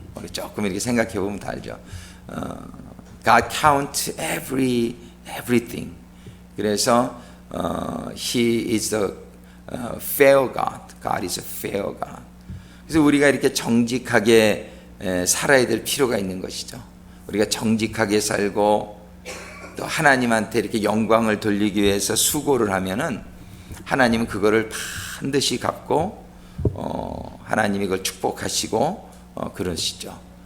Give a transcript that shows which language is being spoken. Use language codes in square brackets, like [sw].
[ko] 우리 조금 이렇게 생각해 보면 다 알죠. [en] God count everything. 그래서 He is a fair God. God is a fair God. [ko] 그래서 우리가 이렇게 정직하게 살아야 될 필요가 있는 것이죠. 우리가 정직하게 살고 또 하나님한테 이렇게 영광을 돌리기 위해서 수고를 하면은 하나님은 그거를 반드시 갚고 하나님이 그걸 축복하시고 그러시죠.